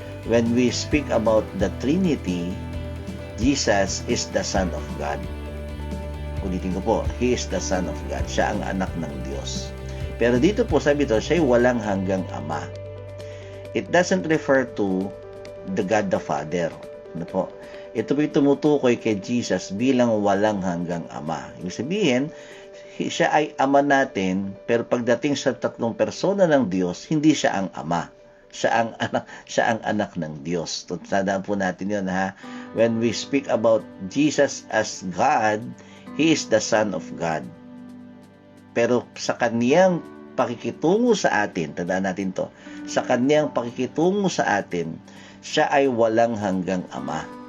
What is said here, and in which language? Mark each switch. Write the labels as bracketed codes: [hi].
[en] When we speak about the Trinity, Jesus is the Son of God. [tl] Ulitin ko po, [en] He is the Son of God. [tl] Siya ang anak ng Diyos. Pero dito po sabi ito, siya ay walang hanggang Ama. [en] It doesn't refer to the God the Father. [tl] Ano po? Ito po tumutukoy kay Jesus bilang walang hanggang Ama. Ibig sabihin, siya ay Ama natin, pero pagdating sa tatlong persona ng Diyos, hindi siya ang Ama. Siya ang anak ng Diyos. Tandaan po natin yun ha. [en] When we speak about Jesus as God, He is the Son of God. [tl] Pero sa kaniyang pakikitungo sa atin, tandaan natin to, sa kaniyang pakikitungo sa atin, siya ay walang hanggang Ama.